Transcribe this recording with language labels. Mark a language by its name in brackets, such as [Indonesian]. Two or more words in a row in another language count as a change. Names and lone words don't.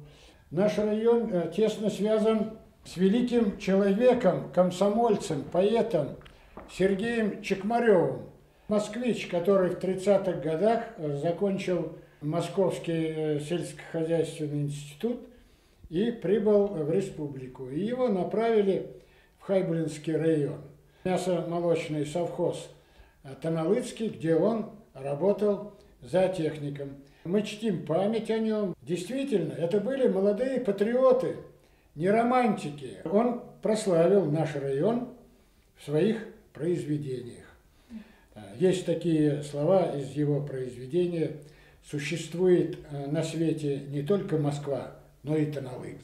[Russian] Наш район тесно связан с великим человеком, комсомольцем, поэтом Сергеем Чекмаревым. Москвич, который в 30-х годах закончил Московский сельскохозяйственный институт и прибыл в республику. И его направили в Хайбулинский район. Мясомолочный совхоз Таналыцкий, где он работал зоотехником. Мы чтим память о нем. Действительно, это были молодые патриоты, не романтики. Он прославил наш район в своих произведениях. Есть такие слова из его произведения: «Существует на свете не только Москва, но и Таналык».